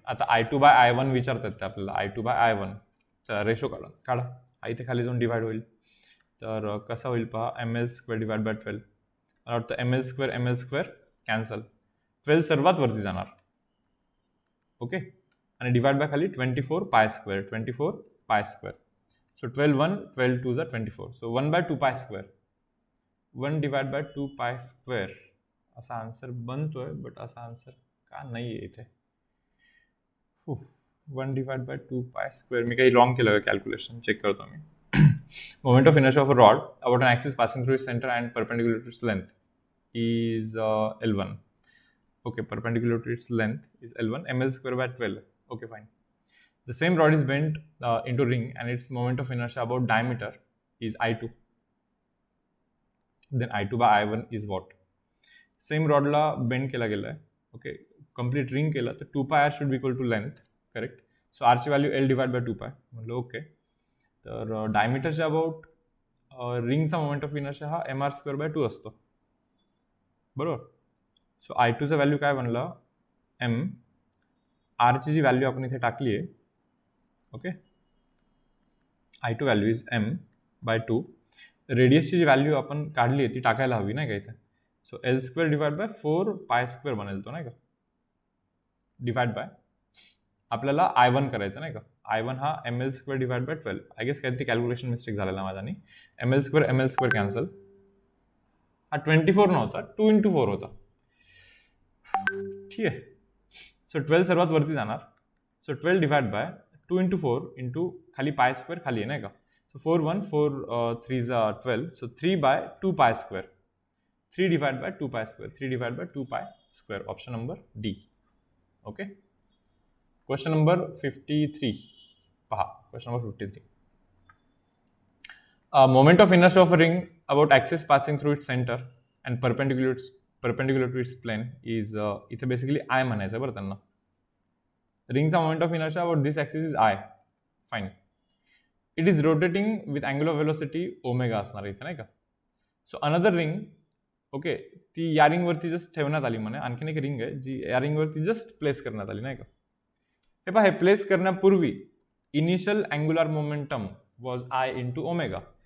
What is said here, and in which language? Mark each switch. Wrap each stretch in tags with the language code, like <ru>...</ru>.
<mr>आता I2 bye I1 विचारतात ते आपल्याला, I2 बाय I1. चला रेशो काढा, इथे खाली जाऊन डिवाइड होईल. तर कसा होईल पहा, ml स्क्वेअर डिवाइड बाय 12. मला वाटतं ml स्क्वेअर कॅन्सल, 12 सर्वात वरती जाणार.</mr> <en>Okay, आणि divide by खाली 24π square. So 12 1 12 2 24. So 1/2π square, 1 divide by 2π square</en> <mr>असा आन्सर बनतोय, बट असा आन्सर का नाही आहे इथे.</mr> <en>1 divide by 2 pi square.</en> <mr>मी काही रॉंग केलं का कॅल्क्युलेशन? चेक करतो मी.</mr> <en>Moment of inertia of a rod about an axis passing through its center and perpendicular to its length is L1. Okay, perpendicular to its length is L1, ml square by 12. Okay, fine. The same rod is bent into ring and its moment of inertia about diameter is I2. Then I2 by I1 is what?</en> <mr>Same rod ला bend केला गेला आहे.</mr> <en>Okay, complete ring</en> <mr>केला तर</mr> <en>2 pi r should be equal to length, correct? So r ची value L divided by 2 pi.</en> <mr>म्हणलं okay. तर डायमीटरच्या about रिंगचा मोमेंट ऑफ इनर्शिया हा mr स्क्वेअर बाय 2 असतो, बरोबर. सो I2चं व्हॅल्यू काय बनलं? m. आरची जी व्हॅल्यू आपण इथे टाकली आहे, okay, I2 value is m bye 2. रेडियसची G value आपण काढली आहे ती टाकायला हवी नाही का इथे. So L square divide by 4 pi square बनेल तो नाही का, डिवाइड बाय आपल्याला I1 करायचं नाही का. I1 हा ml square divide by 12.</mr> <en>I guess</en> <mr>काहीतरी कॅल्क्युलेशन मिस्टेक झालेला माझ्यानी. ml square cancel. हा 24 नव्हता, 2 into 4 होता. ठीक आहे. सो 12 सर्वात वरती जाणार. So 12 divide by 2 into 4 into खाली पाय स्क्वेअर खाली आहे नाही का.</mr> <en>So 4 1 4 3 12. So 3 by 2 pi square. 3 divide by 2 pi square. 3 divide by 2 pi square. Option number D. Okay. Question number 53. पहा, question number 53. Moment of inertia of a ring about axis passing through its center and perpendicular to its plane is</en> <mr>इथे basically I म्हणायचं बरं त्यांना.</mr> <en>रिंगचा moment of inertia about this axis is I. Fine. It is rotating with angular velocity omega</en> <mr>असणार इथे नाही का. So another ring, okay, ती या रिंगवरती जस्ट ठेवण्यात आली म्हणे. आणखीन एक रिंग आहे जी या रिंगवरती जस्ट प्लेस करण्यात आली नाही का. हे पहा, हे प्लेस करण्यापूर्वी initial angular momentum was I into omega.</mr>